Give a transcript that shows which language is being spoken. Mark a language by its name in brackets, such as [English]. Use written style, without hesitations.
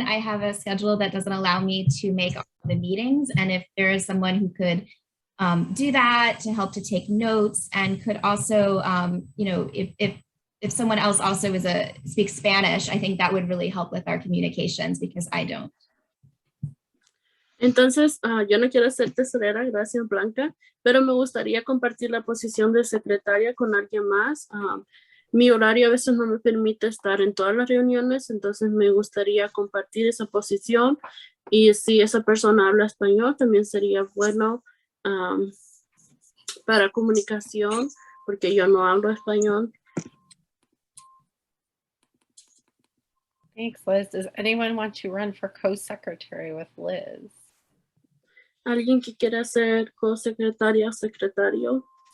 [English] I have a schedule that doesn't allow me to make all the meetings. And if there is someone who could do that to help to take notes and could also, you know, if someone else also speaks Spanish, I think that would really help with our communications because I don't. [Spanish] Entonces, yo no quiero ser tesorera, gracias Blanca, pero me gustaría compartir la posición de secretaria con alguien más. Mi horario a veces no me permite estar en todas las reuniones, entonces me gustaría compartir esa posición y si esa persona habla español también sería bueno para comunicación, porque yo no hablo español. [English] Thanks, Liz. Does anyone want to run for co-secretary with Liz? [Spanish] ¿Alguien que quiera ser co-secretaria o secretario?